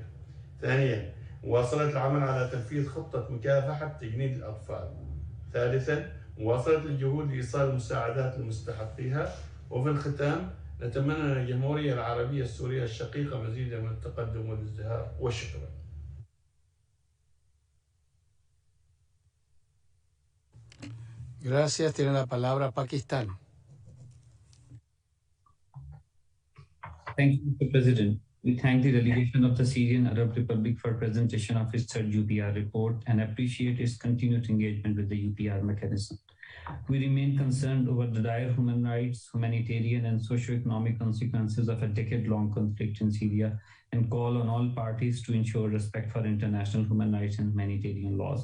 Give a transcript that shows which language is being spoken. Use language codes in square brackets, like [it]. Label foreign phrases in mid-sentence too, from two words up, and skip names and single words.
[ar] ثانياً، مواصلة العمل على تنفيذ خطة مكافحة تجنيد الأطفال. ثالثاً، مواصلة الجهود لإيصال المساعدات لمستحقيها. وفي الختام، نتمنى للجمهورية العربية السورية الشقيقة مزيدا من التقدم والازدهار والشكر. [es] Gracias. Tiene la palabra Pakistán. [en] Thank you, Mr. President. We thank the delegation of the Syrian Arab Republic for presentation of its third UPR report and appreciate its continued engagement with the UPR mechanism. We remain concerned over the dire human rights, humanitarian, and socio-economic consequences of a decade-long conflict in Syria and call on all parties to ensure respect for international human rights and humanitarian laws.